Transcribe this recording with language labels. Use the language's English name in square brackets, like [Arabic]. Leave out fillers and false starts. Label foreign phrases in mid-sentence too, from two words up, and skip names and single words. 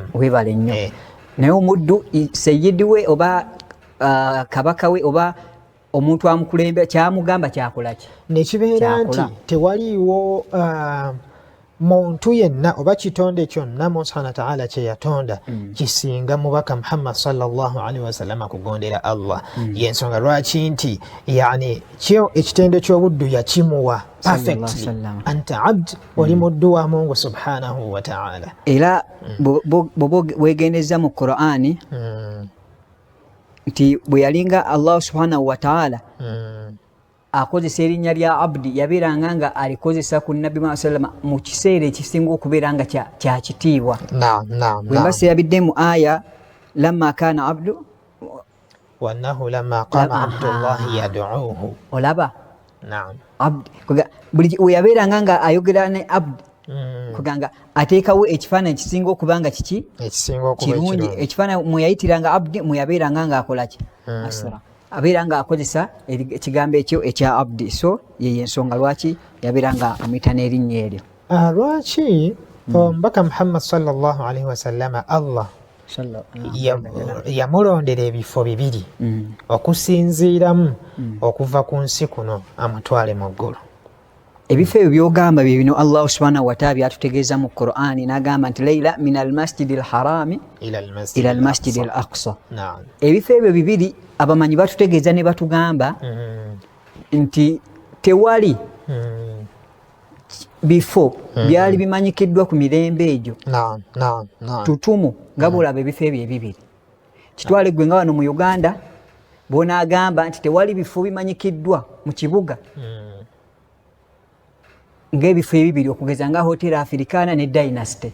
[Ganda] weebale nnyo naye omuddu seyidi we oba kabaka we oba omuntu amukulembera kyamugamba kyakolaki nekibeera nti tewaliiwo muntu yenna oba kitonde kyonna mu [Arabic] subhanahu wa ta'ala [Ganda] kye yatonda kisinga mubaka Muhammad [Arabic] sallallahu alaihi wasallam [Ganda] kugondera Allah yensonga lwaki nti yani kyo ekitende ky'obuddu yakimuwa perfectly [Arabic] anta abd wali [Ganda] muddu wa Mungu [Arabic] subhanahu wa ta'ala [Ganda] era bwegendeza mu Qur'ani nti bwe yalinga Allah [Arabic] subhanahu wa ta'ala [Ganda] akozesa erinnya lya abdi yabeeranga nga alikozesa ku nabbi Muhammad [Arabic] sallallahu alaihi wasallam [Ganda] mu kiseera ekisinga okubeera nga kya kitiibwa. Bwe mbase yabidde mu aya [Arabic] lamma kana abdu wannahu lamma qama abdullahi yad'uuhu. [Ganda] Olaba abdi buli we yabeeranga nga ayogera ne abdi kuganga ateekawo ekifaananyi kisinga okuba nga kiki kirungi. Ekifaananyi mwe yayitiranga abdi mwe yabeeranga nga akolaki asra abeera nga akozesa ekigambo ekyo ekya abdi. So ye ensonga lwaki yabeera nga amuyita n'erinnya eryo. Lwaki omubaka Muhammad [Arabic] sallallahu alaihi wasallama [Ganda] Allah yamulondera ebifo bibiri okusinziiramu okuva ku nsi kuno amutwale mu ggulu. Ebifo ebyo by'ogamba bye bino Allah [Arabic] subhanahu wa ta'ala [Ganda] byatutegeeza mu Qur'ani n'agamba nti [Arabic] layla min al-masjidi al-harami ila al-masjidi al-aqsa. [Ganda] Ebifo ebyo bibiri abamanyi batutegeeza ne batugamba nti tewali bifo byali bimanyikiddwa ku mirembe egyo tutumu nga bw'olaba ebifo ebyo ebibiri. Kitwale gwe nga wano mu Uganda bw'onaagamba nti tewali bifo bimanyikiddwa mu kibuga ng'ebifo ebibiri okugeza nga Hotel Africana ne Dynasty.